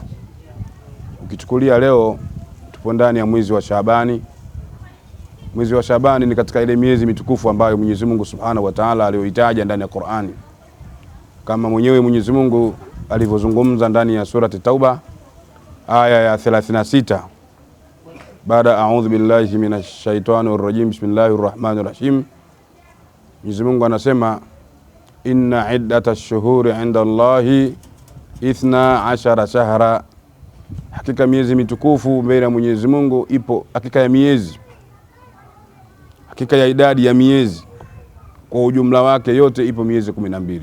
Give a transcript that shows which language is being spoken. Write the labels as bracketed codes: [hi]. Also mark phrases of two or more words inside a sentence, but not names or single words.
[sw] Ukichukulia leo tupo ndani ya mwezi wa Shaabani. Mwezi wa Shaabani ni katika ile miezi mitukufu ambayo Mwenyezi Mungu [ar] سبحانه وتعالى [sw] aliyoitaja ndani ya Qur'ani, kama mwenyewe Mwenyezi Mungu alivyozungumza ndani ya surati Tauba aya ya 36, baada [ar] أعوذ بالله من الشيطان الرجيم بسم الله الرحمن الرحيم. [sw] Mwenyezi Mungu anasema [ar] إن عدة الشهور عند الله 12 شهرا, [sw] hakika miezi mitukufu mbele ya Mwenyezi Mungu ipo, hakika ya idadi ya miezi kwa ujumla wake yote ipo miezi 12.